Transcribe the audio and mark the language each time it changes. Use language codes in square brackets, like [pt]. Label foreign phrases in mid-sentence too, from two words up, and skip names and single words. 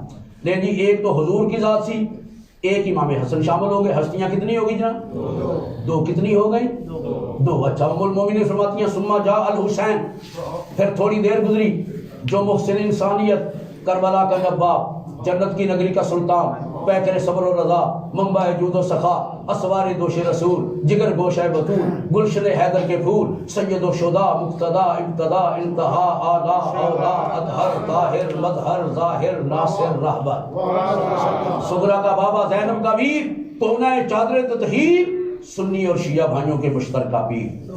[ur] لیکن جی ایک تو حضور کی ذات سی، ایک امام حسن شامل ہو گئے، ہستیاں کتنی ہو گئی جناب؟ دو۔ کتنی ہو گئی؟ دو۔ اچھا، ام المومنین فرماتی ہیں [ar] ثم جاء الحسین، [ur] پھر تھوڑی دیر گزری، جو محسن انسانیت، کربلا کا نواب، جنت کی نگری کا سلطان، پیکر صبر و رضا، منبع جود و سخا، اسوار دوش رسول، جگر گوشہ بطول، گلشن حیدر کے پھول، سید و شدا، مقتدا، ابتدا، انتہا، آلا، اولا، اطہر، طاہر، مظہر، ظاہر، ناصر، رہبر، صغرا کا بابا، زینب کا ویر، کونہ چادر تطہیر، سنی اور شیعہ بھائیوں کے مشترکہ پیر۔